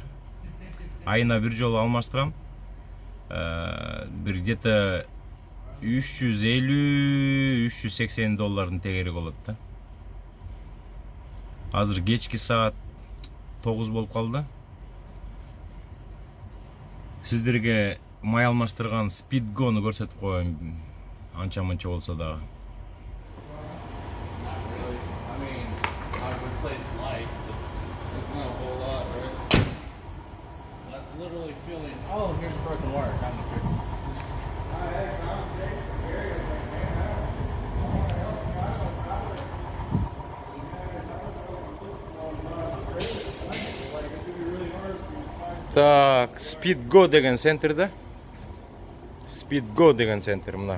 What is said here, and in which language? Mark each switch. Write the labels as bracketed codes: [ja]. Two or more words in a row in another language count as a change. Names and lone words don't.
[ky] Айына бир жолу алмаштырам. Бир где-то 350-380 доллардын тегери болот да. Азыр кечки саат 9 болуп калды. Сиздерге май алмаштырган Speedgo'ну көрсөтүп коеюн. Анча-мынча болсо дагы. [en] Oh, here's a broken wire. Got me fixed. [ky] Так, Speedgo деген центрде. Speedgo деген центр мына.